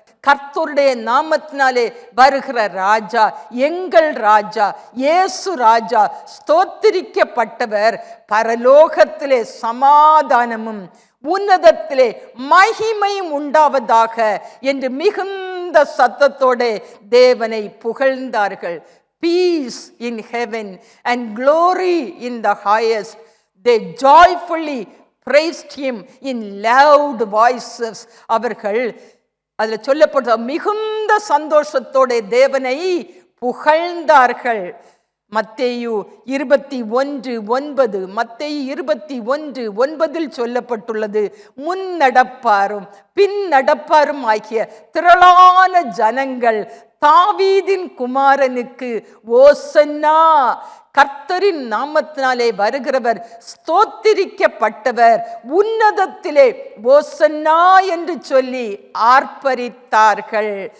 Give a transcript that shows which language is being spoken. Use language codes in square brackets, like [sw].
[ta] கர்த்தருடைய நாமத்தினாலே வருகிற ராஜா, எங்கள் ராஜா, இயேசு ராஜா ஸ்தோத்திரிக்கப்பட்டவர். பரலோகத்திலே சமாதானமும் உன்னதத்திலே மகிமையும் உண்டாவதாக என்று மிகுந்த சத்தத்தோட தேவனை புகழ்ந்தார்கள். [en] Peace in heaven and glory in the highest. They joyfully praised him in loud voices. [ta] அவர்கள் அதில் சொல்லப்பட்ட மிகுந்த சந்தோஷத்தோட தேவனை புகழ்ந்தார்கள். மத்தேயு 21:9 மத்தேயு 21:9 சொல்லப்பட்டுள்ளது, முன்னடப்பாரும் பின் நடப்பாரும் ஆகிய திரளான ஜனங்கள் தாவீதின் குமாரனுக்கு ஓசன்னா, கர்த்தரின் நாமத்தினாலே வருகிறவர் ஸ்தோத்திரிக்கப்பட்டவர், உன்னதத்திலே ஓசன்னா என்று சொல்லி ஆர்ப்பரித்தார்கள்.